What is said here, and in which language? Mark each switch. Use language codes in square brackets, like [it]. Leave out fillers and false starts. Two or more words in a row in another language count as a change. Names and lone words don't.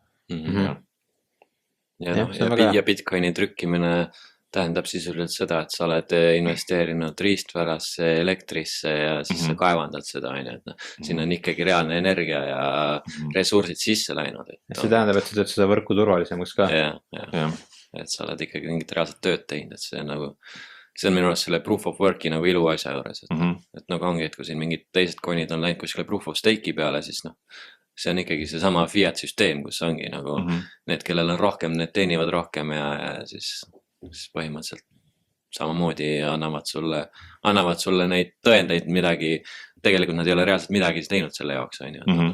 [et] Ja Bitcoini trükkimine tähendab sisuliselt seda, et sa oled investeerinud riistvarasse, elektrisse ja siis sa kaevandad seda, et siin on ikkagi reaalne energia ja ressursid sisse läinud. See tähendab, et sa teed seda võrku turvalisemaks ka. Et sa oled ikkagi mingit reaalset tööd teinud, et see on minu arust selle [en] proof of work'i [et] nagu iluasja juures, et nagu ongi, et kui siin mingid teised coin'id on läinud kuskile [en] proof of stake'i [et] peale, siis see on ikkagi seesama fiat süsteem, kus ongi nagu need, kellel on rohkem, need teenivad rohkem ja siis põhimõtteliselt samamoodi annavad sulle neid tõendeid midagi, tegelikult nad ei ole reaalselt midagi teinud selle jaoks, on ju.